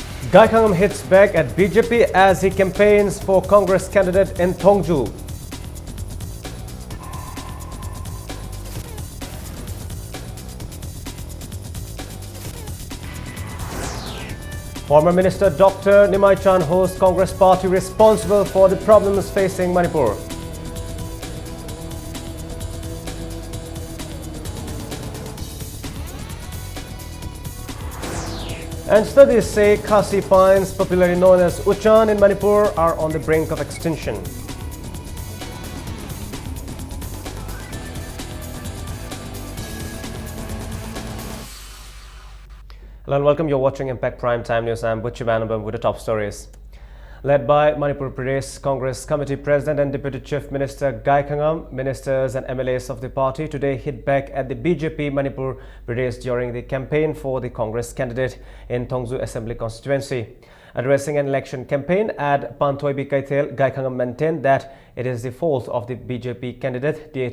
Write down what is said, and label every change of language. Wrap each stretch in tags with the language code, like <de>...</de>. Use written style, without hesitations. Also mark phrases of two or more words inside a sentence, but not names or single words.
<en>Gai Khangam hits back at BJP as he campaigns for Congress candidate in Thongju. Former Minister Dr. Nimai Chan hosts Congress party responsible for the problems facing Manipur. And studies say Khasi pines, popularly known as Uchan in Manipur, are on the brink of extinction. Hello and welcome. You're watching Impact Prime Time News. I'm Butchi Banabam with the top stories. Led by Manipur Pradesh Congress Committee President and Deputy Chief Minister Gai Khangam, ministers and MLAs of the party today hit back at the BJP Manipur Pradesh during the campaign for the Congress candidate in Thongju Assembly constituency. Addressing an election campaign at Panthoibi Kaithel, Gai Khangam maintained that it is the fault of the BJP candidate D.H.</en>